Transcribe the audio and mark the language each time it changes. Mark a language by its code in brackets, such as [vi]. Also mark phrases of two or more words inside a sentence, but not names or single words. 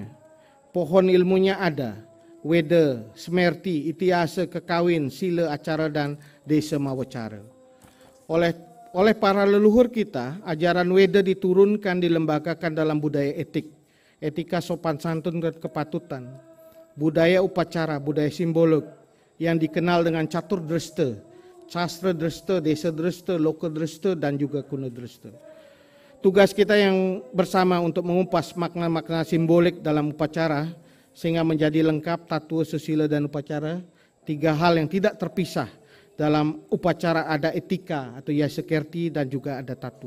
[id] Pohon ilmunya ada. Weda, Semerti, Itiasa, Kekawin, Sila, Acara, dan Desa Mawacara. Oleh para leluhur kita, ajaran Weda diturunkan, dilembagakan dalam budaya etik, etika sopan santun dan kepatutan, budaya upacara, budaya simbolik yang dikenal dengan catur dresta, sastra dresta, desa dresta, loka dresta, dan juga kuna dresta. Tugas kita yang bersama untuk mengupas makna-makna simbolik dalam upacara sehingga menjadi lengkap tatua, susila, dan upacara. 3 hal yang tidak terpisah dalam upacara, ada etika atau yasekerti dan juga ada tatua.